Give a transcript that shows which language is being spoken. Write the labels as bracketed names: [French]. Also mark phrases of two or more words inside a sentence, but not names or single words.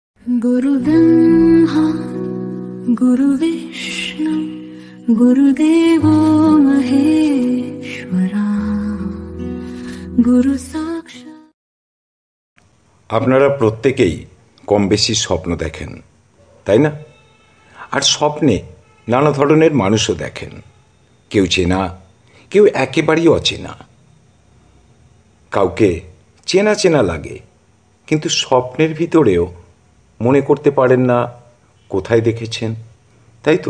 [Sanskrit] गुरु ब्रह्मा गुरु विष्णु गुरुदेवो महेश्वरा गुरु साक्षात्। [Bangla] আপনারা প্রত্যেকেই কম বেশি স্বপ্ন দেখেন, তাই না? আর স্বপ্নে নানা ধরনের মানুষও দেখেন, কেউ চেনা, কেউ একেবারেই অচেনা। কাউকে চেনা চেনা লাগে, কিন্তু স্বপ্নের ভিতরেও মনে করতে পারেন না কোথায় দেখেছেন, তাই তো?